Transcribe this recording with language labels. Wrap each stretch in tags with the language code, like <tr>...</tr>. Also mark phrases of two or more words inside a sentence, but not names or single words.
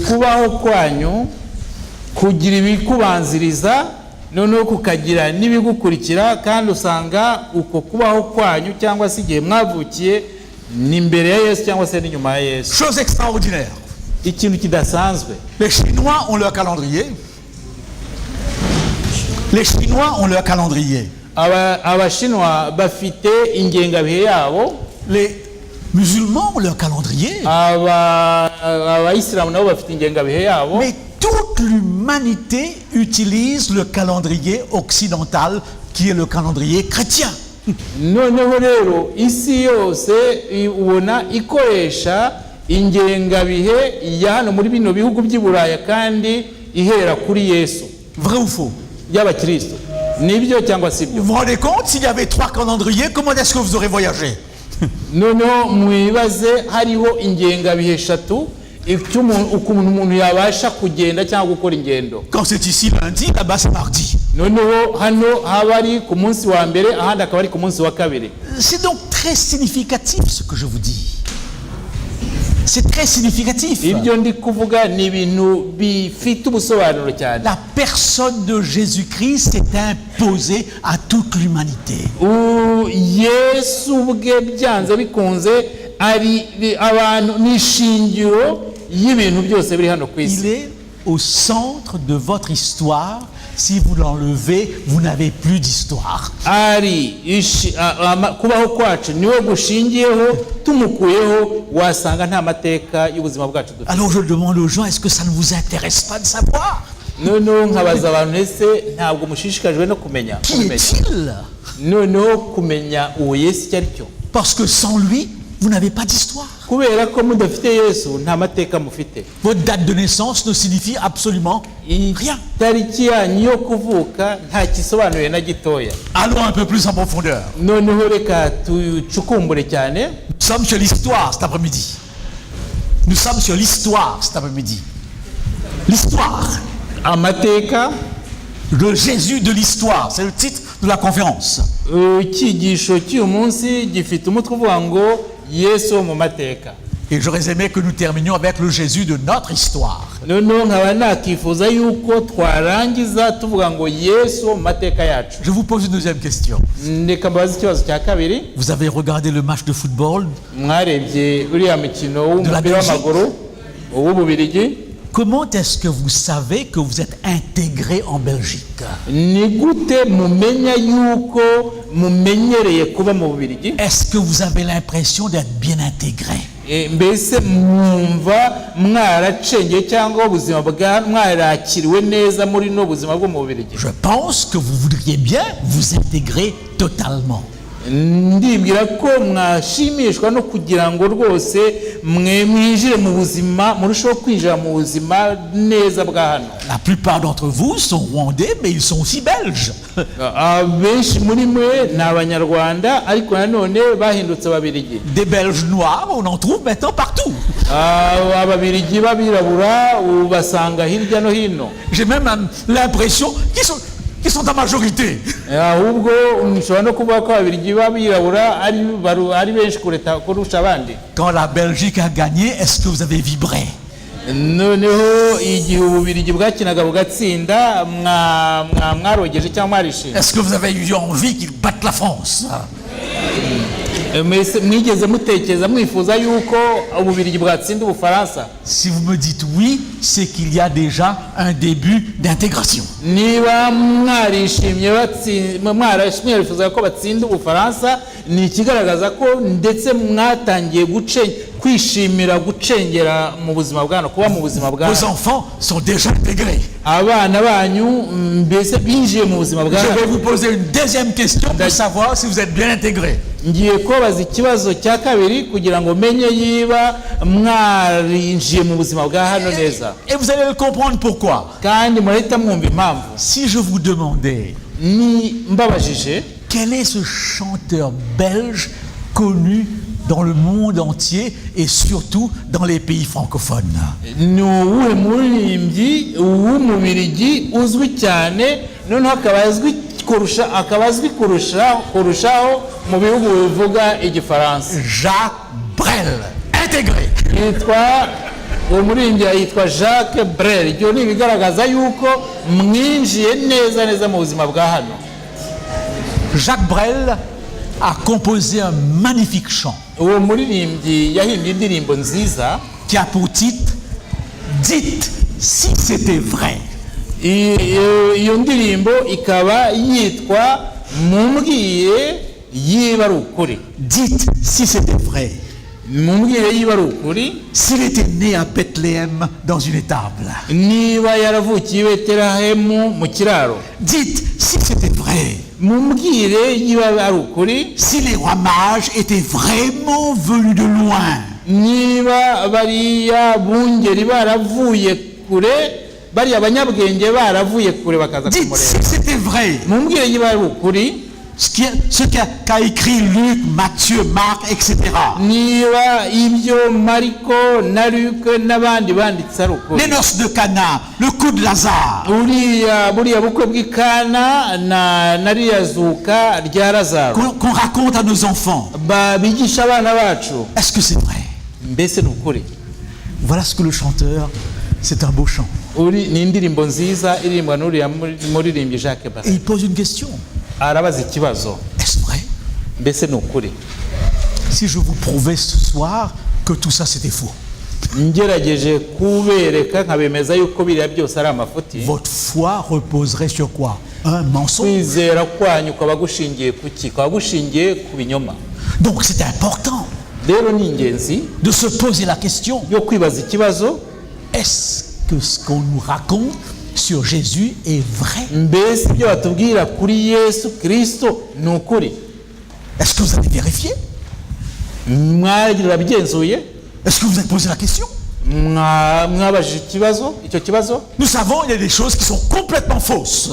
<rw>Kubaho kwanyu kugira ibikubanziriza noneho kukagira n'ibigukurikira, kandi usanga uko kubaho kwanyu cyangwa se igihe mwavukiye ni mbere ya Yesu cyangwa se ni nyuma ya Yesu.</rw> <fr>Chose extraordinaire.</fr> <rw>Ikintu kidasanzwe.</rw> <fr>Les Chinois ont leur calendrier. Les Chinois ont leur calendrier.</fr> <rw>Abashinwa bafite ingengabihe yabo.</rw> <fr>Les musulmans ont leur calendrier.</fr> <rw>Abayisilamu nabo bafite ingengabihe yabo.</rw> <fr>Mais toute l'humanité utilise le calendrier occidental qui est le calendrier chrétien.</fr> <rw>Noneho rero isi yose ubona ikoresha ingengabihe ya hano muri bino bihugu by'Iburaya kandi ihera kuri Yesu.</rw> <fr>Vrai ou faux?</fr> <rw>Y'abakristo. Nibyo cyangwa sibyo?</rw> <fr>Vous vous rendez compte, s'il y avait 3 calendriers, comment est-ce que vous aurez voyagé?</fr> <rw>Noneho mwibaze hariho ingengabihe eshatu ukuntu umuntu yabasha kugenda cyangwa gukora ingendo.</rw> <fr>Quand c'est ici lundi, là-bas c'est mardi.</fr> <rw>Noneho hano habari ku munsi wa mbere ahandi akaba ari ku munsi wa kabiri.</rw> <fr>C'est donc très significatif ce que je vous dis. C'est très significatif.</fr> <rw>Ibyo ndi kuvuga ni ibintu bifite ubusobanuro cyane.</rw> <fr>La personne de Jésus-Christ s'est imposée à toute l'humanité.</fr> <rw>Yesu ubwe byanze bikunze ari abantu n'ishingiro y'ibintu byose biri hano ku isi.</rw> <fr>Il est au centre de votre histoire. si vous l'enlevez, vous n'avez plus d'histoire.</fr> <rw>kubaho kwacu niwe gushingiyeho, tumukuyeho wasanga nta mateka y'ubuzima bwacu dufite.</rw> <fr>Alors je demande aux gens, est-ce que ça ne vous intéresse pas de savoir?</fr> <rw>Noneho nkabaza abantu ese ntabwo mushishikajwe no kumenya</rw> <fr>Qui est-il?</fr> <rw>noneho kumenya uwo Yesu icyo ari cyo?</rw> <fr>Parce que sans lui, vous n'avez pas d'histoire.</fr> <rw>kubera ko mudafite Yesu nta mateka mufite.</rw> <fr>Votre date de naissance ne signifie absolument rien.</fr> <rw>Itariki yanyu yo kuvuka nta kisobanuye na gitoya.</rw> <fr>Allons un peu plus en profondeur.</fr> <rw>noneho reka tucukumbure cyane.</rw> <fr>Nous sommes sur l'histoire cet après-midi. Nous sommes sur l'histoire cet après-midi. L'histoire.</fr> <rw>Amateka.</rw> <fr>Le Jésus de l'histoire, c'est le titre de la conférence.</fr> <rw>Icyigisho cy'uyu munsi gifite umutwe uvuga ngo Yesu mu mateka.</rw> <fr>Et j'aurais aimé que nous terminions avec le Jésus de notre histoire.</fr> <rw>noneho nkaba nakifuza yuko twarangiza tuvuga ngo Yesu mu mateka yacu.</rw> <fr>Je vous pose une deuxième question.</fr> <rw>Ndeka mbabaza ikibazo cya kabiri.</rw> <fr>Vous avez regardé le match de football?</fr> <rw>Mwarebye uriya mukino w'umupira w'amaguru w'Ububiligi?</rw> <fr>Comment est-ce que vous savez que vous êtes intégré en Belgique?</fr> <rw>Ni gute mumenya yuko mumenyereye kuba mu Bubiligi?</rw> <fr>Est-ce que vous avez l'impression d'être bien intégré?</fr> <rw>Mbese mwumva mwaracengeye cyangwa ubuzima bwa mwarakiriwe neza muri no buzima bwo mu Bubiligi?</rw> <fr>Je pense que vous voudriez bien vous intégrer totalement.</fr> <rw>Ndibwira ko mwashimishwa no kugira ngo rwose mwinjire mu buzima, murushaho kwinjira mu buzima neza bwa hano.</rw> <fr>La plupart d'entre vous sont rwandais, mais ils sont aussi belges.</fr> <rw>Benshi muri mwe ni Abanyarwanda ariko nanone bahindutse Ababiligi.</rw> <fr>Des Belges noirs, on en trouve maintenant partout.</fr> <rw>Ababiligi babirabura ubasanga hirya no hino.</rw> <fr>J'ai même l'impression qu'ils sont en majorité.</fr> <rw>Ahubwo nshobora no kuvuga ko Ababiligi babirabura ari benshi kurusha abandi.</rw> <fr>Quand la Belgique a gagné, est-ce que vous avez vibré?</fr> <rw>noneho igihe Ububiligi bwakinaga bugatsinda mwarogeje cyangwa mwarishimye?</rw> <fr>Est-ce que vous avez eu envie qu'ils battent la France?</fr> <rw>Mwigeze mutekereza mwifuza yuko Ububiligi bwatsinda Ubufaransa?</rw> <fr>Si vous me dites oui, c'est qu'il y a déjà un début d'intégration.</fr> <rw>Niba mwarishimye mwifuza ko batsinda Ubufaransa, ni ikigaragaza ko ndetse mwatangiye kwishimira gucengera mu buzima bwano, kuba mu buzima bwano.</rw> <fr>Vos enfants sont déjà intégrés.</fr> <rw>Abana banyu mbese binjiye mu buzima bwano.</rw> <fr>Je vais vous poser une deuxième question pour savoir si vous êtes bien intégrés.</fr> <rw>Ngiye kubaza ikibazo cya kabiri kugira ngo menye yiba mwarinjiye mu buzima bwa hano neza.</rw> <fr>Et vous allez le comprendre pourquoi.</fr> <rw>Kandi murahita mwumva impamvu.</rw> <fr>Si je vous demandais</fr> <rw>mbabajije</rw> <fr>quel est ce chanteur belge connu dans le monde entier et surtout dans les pays francophones?</fr> <rw>Ni uwuhe muririmbyi w'Umubiligi uzwi cyane noneho akaba azwi kurushaho mu bihugu bivuga igifaransa?</rw> <fr>Jacques Brel, intégré.</fr> <rw>Umuririmbyi yitwa Jacques Brel. Ibyo ni ibigaragaza yuko mwinjiye neza mu buzima bwa hano.</rw> <fr>Jacques Brel a composé un magnifique chant</fr> <rw>uwo muririmbyi yahimbye indirimbo nziza</rw> <fr>qui a pour titre Dites si c'était vrai.</fr> <rw>Iyo ndirimbo ikaba yitwa Mumbwire yiba ari ukuri.</rw> <fr>Dites si c'était vrai.</fr> <rw>Mumbwire yiba ari ukuri.</rw> <fr>S'il était né à Bethléem dans une étable.</fr> <rw>Niba yaravukiye i Betelehemu mu kiraro.</rw> <fr>Dites si c'était vrai.</fr> <rw>Mumbwire yiba ari ukuri.</rw> <fr>Si les rois mages étaient vraiment venus de loin.</fr> <rw>Niba bariya bungeri baravuye kure, bariya abanyabwenge baravuye kure bakaza kumureba.</rw> <fr>Dites si c'était vrai.</fr> <rw>Mumbwire yiba ari ukuri.</rw> <fr>Ce qu'a écrit Luc, Matthieu, Marc, etc.</fr> <rw>Niba ibyo Mariko na Luc n'abandi banditse ari ukuri.</rw> <fr>Les noces de Cana, le coup de Lazare.</fr> <rw>Buriya bukwe bw'Ikana na riyazuka rya Lazaro.</rw> <fr>Qu'on raconte à nos enfants.</fr> <rw>Bigisha abana bacu.</rw> <fr>Est-ce que c'est vrai?</fr> <rw>Mbese ni ukuri.</rw> <fr>Voilà ce que le chanteur, c'est un beau chant.</fr> <rw>Ni indirimbo nziza irimbwa n'uriya muririmbyi Jacques Brel.</rw> <fr>Et il pose une question.</fr> <rw>Arabaza ikibazo.</rw> <fr>Est-ce vrai?</fr> <rw>Mbese ni ukuri.</rw> <fr>Si je vous prouvais ce soir que tout ça c'était faux.</fr> <rw>ngerageje kubereka nkabemeza yuko biriya byose ari amafuti,</rw> <fr>votre foi reposerait sur quoi? Un mensonge.</fr> <rw>kwizera kwanyu kwaba gushingiye ku ki? Kwaba gushingiye ku binyoma.</rw> <fr>Donc c'est important</fr> <rw>Rero ni ingenzi</rw> <fr>de se poser la question,</fr> <rw>yo kwibaza ikibazo,</rw> <fr>est-ce que ce qu'on nous raconte sur Jésus est vrai?</fr> <rw>mbese ibyo batubwira kuri Yesu Kristo ni ukuri?</rw> <fr>Est-ce que vous avez vérifié?</fr> <rw>Mwarabigenzuye?</rw> <fr>Est-ce que vous avez posé la question?</fr> <rw>Mwabajije icyo kibazo?</rw> <fr>Nous savons il y a des choses qui sont complètement fausses.</fr>